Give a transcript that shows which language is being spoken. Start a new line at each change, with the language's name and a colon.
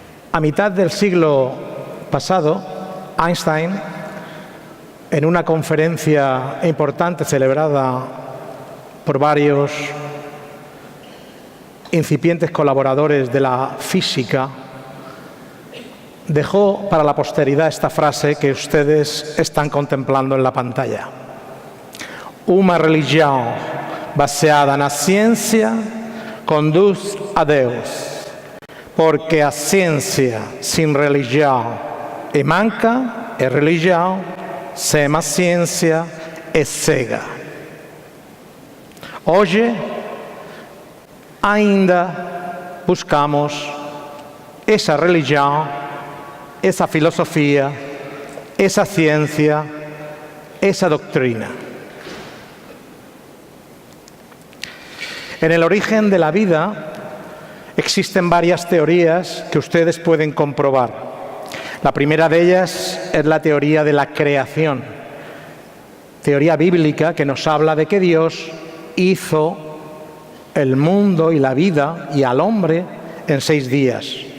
Spanish: A mitad del siglo pasado, Einstein, en una conferencia importante celebrada por varios incipientes colaboradores de la física, dejó para la posteridad esta frase que ustedes están contemplando en la pantalla. Una religión
Portuguese: baseada na ciência conduz a Deus, porque a ciência sem religião é manca, e religião sem a ciência é cega. Hoje, ainda buscamos essa religião, essa filosofia, essa ciência, essa doutrina.
Spanish: En el origen de la vida existen varias teorías que ustedes pueden comprobar. La primera de ellas es la teoría de la creación, teoría bíblica que nos habla de que Dios hizo el mundo y la vida y al hombre en 6 días.